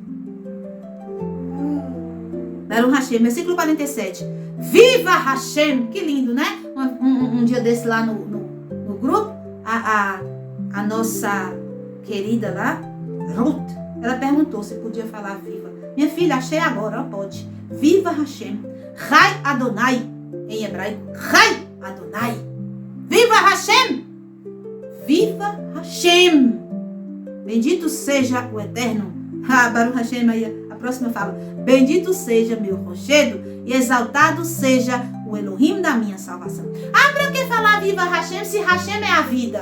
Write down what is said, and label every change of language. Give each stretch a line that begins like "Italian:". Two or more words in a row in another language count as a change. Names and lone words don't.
Hebrew: ברוך השם,
Portuguese: versículo 47. Viva Hashem! Que lindo, né? Um dia desse lá no grupo, a nossa querida lá, Ruth, ela perguntou se podia falar viva. Minha filha, achei agora, pode. Viva Hashem!
Hebrew: חי אדוני,
Portuguese: em hebraico.
Hebrew: חי אדוני!
Portuguese: Viva Hashem! Viva Hashem! Bendito seja o Eterno.
Hebrew: ברוך השם,
Portuguese: aí a próxima fala. Bendito seja meu rochedo e exaltado seja o Elohim da minha salvação. Para que falar viva Hashem se Hashem é a vida?